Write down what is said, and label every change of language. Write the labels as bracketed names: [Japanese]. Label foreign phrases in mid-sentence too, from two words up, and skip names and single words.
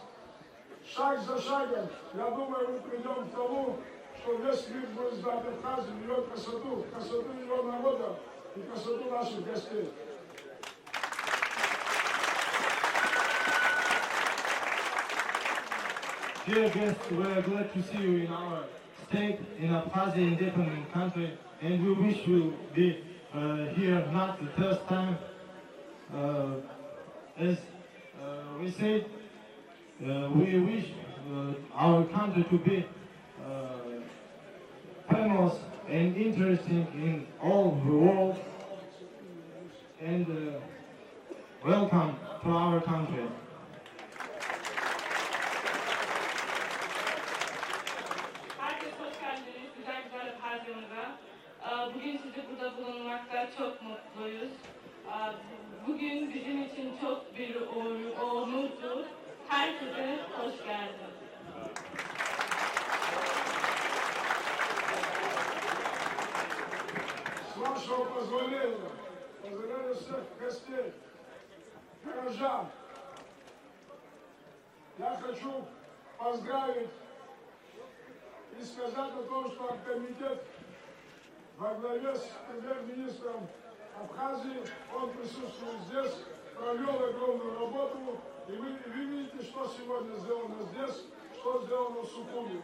[Russian] Шаг за шагом, я думаю, мы придем к тому, что весь мир будет знать Абхазию, ее красоту, красоту ее народа и красоту наших гостей. [English] Dear guests, we are glad to see you in our state, in a Abkhazia independent country, and we wish you be here not the first time. As we said, we wish our country to be famous and interesting in all the world. And welcome to our country. [Turkish] Herkes hoş geldiniz. Güzel güzel Abhazya'mıza. Bugün sizi burada bulunmakta çok mutluyuz. Bugün bizim için çok bir onurdur. Herkese hoş geldiniz. [Russian] С вашего позволения, поздравляю всех гостей, горожан. Я хочу поздравить и сказать о том, что комитет во главе с премьер-министром Абхазии, он присутствует здесь, провел огромную работу, и вы видите, что сегодня сделано здесь, что сделано в Сукуме.